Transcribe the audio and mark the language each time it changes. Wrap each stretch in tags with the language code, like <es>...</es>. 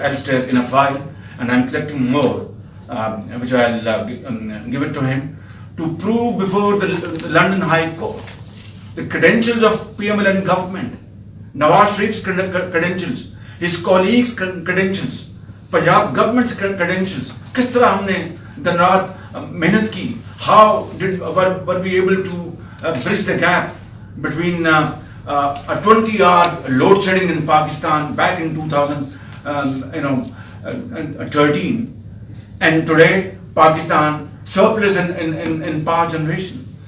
<en>Elster in a file, and I'm collecting more, which I'll give it to him to prove before the London High Court the credentials of PMLN government, Nawaz Sharif's credentials, his colleagues' credentials, Punjab government's credentials.</en> <hi>किस तरह हमने दिन रात मेहनत की?</hi> <en>How were we able to bridge the gap between a 20-hour load shedding in Pakistan back in 2013 and today Pakistan surplus in power generation.</en>